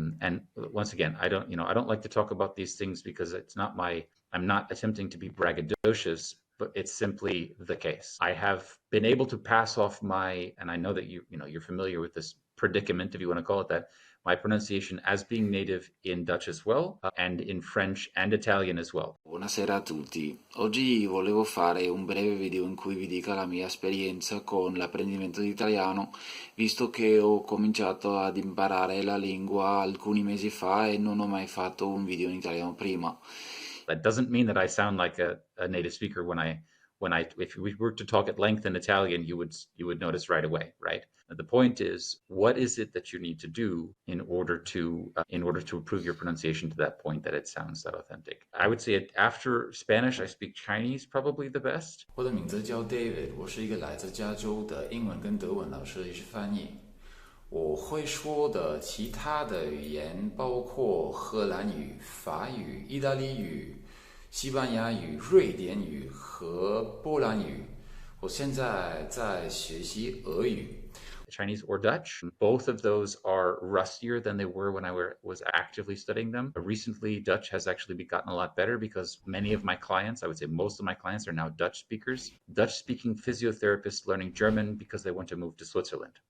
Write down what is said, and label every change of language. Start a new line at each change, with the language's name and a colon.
English: And once again, I don't like to talk about these things because I'm not attempting to be braggadocious, but it's simply the case. I have been able to pass off and I know that you're familiar with this predicament, if you want to call it that, my pronunciation as being native in Dutch as well, and in French and Italian as well.
Italian: Buonasera a tutti. Oggi volevo fare un breve video in cui vi dica la mia esperienza con l'apprendimento di italiano, visto che ho cominciato ad imparare la lingua alcuni mesi fa e non ho mai fatto un video in italiano prima.
English: That doesn't mean that I sound like a native speaker if we were to talk at length in Italian, you would notice right away, right? The point is, what is it that you need to do in order to improve your pronunciation to that point that it sounds that authentic? I would say after Spanish, I speak Chinese probably the best.
Chinese: 我的名字叫 David， 我是一个来自加州的英文跟德文老师，也是翻译。我会说的其他的语言包括荷兰语、法语、意大利语、西班牙语、瑞典语和波兰语。我现在在学习俄语。
English: Chinese or Dutch. Both of those are rustier than they were when I was actively studying them. Recently, Dutch has actually gotten a lot better because many of my clients, I would say most of my clients, are now Dutch speakers. Dutch-speaking physiotherapists learning German because they want to move to Switzerland.